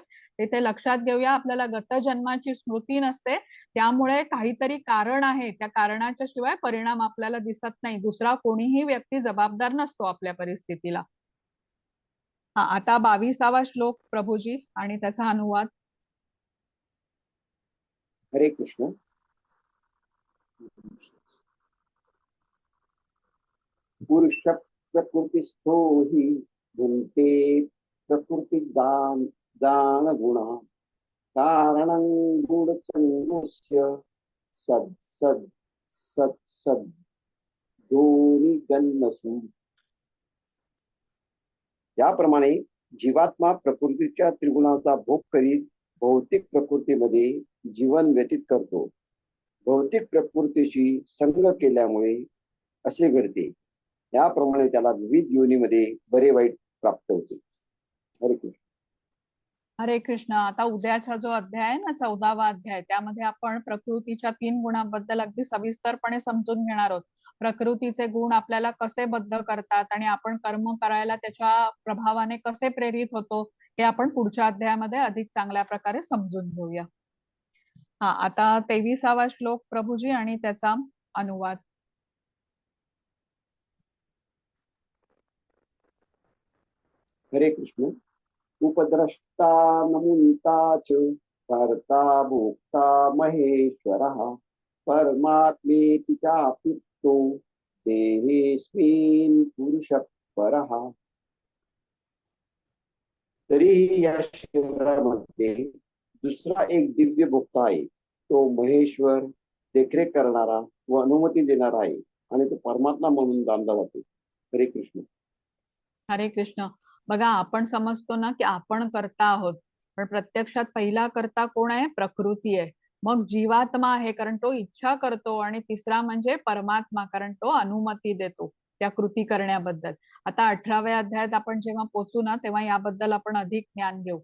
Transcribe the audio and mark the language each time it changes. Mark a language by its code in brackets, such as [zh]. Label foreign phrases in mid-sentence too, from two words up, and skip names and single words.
[mr] ते लक्षात घेऊया. आपल्याला गतजन्माची स्मृती नसते, त्यामुळे काहीतरी कारण आहे. त्या कारणाच्या शिवाय परिणाम आपल्याला दिसत नाही. दुसरा कोणीही व्यक्ती जबाबदार नसतो आपल्या परिस्थितीला. हा, आता 22वा श्लोक प्रभूजी आणि त्याचा अनुवाद. हरे कृष्ण. [sa] पुरुष प्रकृतिस्थो हि भुंक्ते प्रकृति दान गुणा कारणं गुणसंगस्य सद सद सद सद दोन्ही जन्मसु. [mr] याप्रमाणे जीवात्मा प्रकृतीच्या त्रिगुणाचा भोग करीत भौतिक प्रकृतीमध्ये जीवन व्यतीत करतो. भौतिक प्रकृतीशी संग केल्यामुळे असे घडते. याप्रमाणे त्याला विविध योनीमध्ये बरे वाईट प्राप्त होते. हरे कृष्ण. हरे कृष्ण. आता उद्याचा जो अध्याय आहे ना, 14वा अध्याय, त्यामध्ये आपण प्रकृतीच्या 3 गुणांबद्दल अगदी सविस्तरपणे समजून घेणार आहोत. प्रकृतीचे गुण आपल्याला कसे बद्ध करतात आणि आपण कर्म करायला त्याच्या प्रभावाने कसे प्रेरित होतो, हे आपण पुढच्या अध्यायामध्ये अधिक चांगल्या प्रकारे समजून घेऊया. हा, आता 23वा श्लोक प्रभूजी आणि त्याचा अनुवाद. हरे कृष्ण. [sa] उपद्रष्टा नमुंता च कर्ता भोक्ता महेश्वरः परमात्मेति चाप्युक्तो देहेऽस्मिन् पुरुषः परः. [mr] तरीही या शरीरामध्ये दुसरा एक दिव्य भोक्ता आहे. तो महेश्वर, देखरेख करणारा व अनुमती देणारा आहे आणि तो परमात्मा म्हणून जाणला जातो. हरे कृष्ण. हरे कृष्ण. बघा, आपण समजतो ना की आपण कर्ता आहोत, पण प्रत्यक्षात पहिला कर्ता कोण आहे? प्रकृती आहे. मग जीवात्मा आहे, कारण तो इच्छा करतो, आणि तिसरा म्हणजे परमात्मा, कारण तो अनुमती देतो त्या कृती करण्याबद्दल. आता 18व्या अध्यायात आपण जेव्हा पोचू ना, तेव्हा याबद्दल आपण अधिक ज्ञान घेऊ.